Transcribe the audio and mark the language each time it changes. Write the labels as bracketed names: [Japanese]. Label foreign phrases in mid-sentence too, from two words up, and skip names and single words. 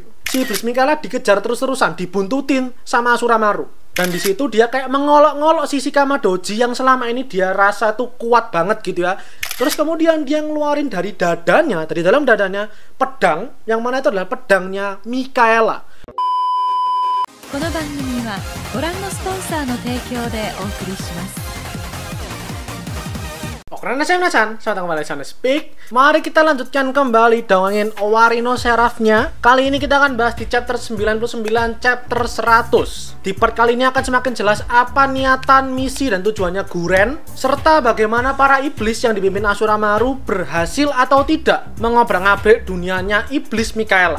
[Indonesian] Si iblis Mikaela dikejar terus-terusan, dibuntutin sama Asuramaru. Dan di situ dia kayak mengolok-ngolok si Shikama Doji yang selama ini dia rasa tuh kuat banget gitu ya. Terus kemudian dia ngeluarin dari dadanya, dari dalam dadanya pedang, yang mana itu adalah pedangnya Mikaela. [Japanese] この番組はご覧のスポンサーの提供でお送りします。 [Indonesian] Oke, selamat datang kembali di Speak. Mari kita lanjutkan kembali dongengin Owari no Seraphnya. Kali ini kita akan bahas di chapter 99, chapter 100. Di part kali ini akan semakin jelas apa niatan, misi, dan tujuannya Guren, serta bagaimana para iblis yang dipimpin Asuramaru berhasil atau tidak mengobrak-abrik dunianya iblis Mikaela.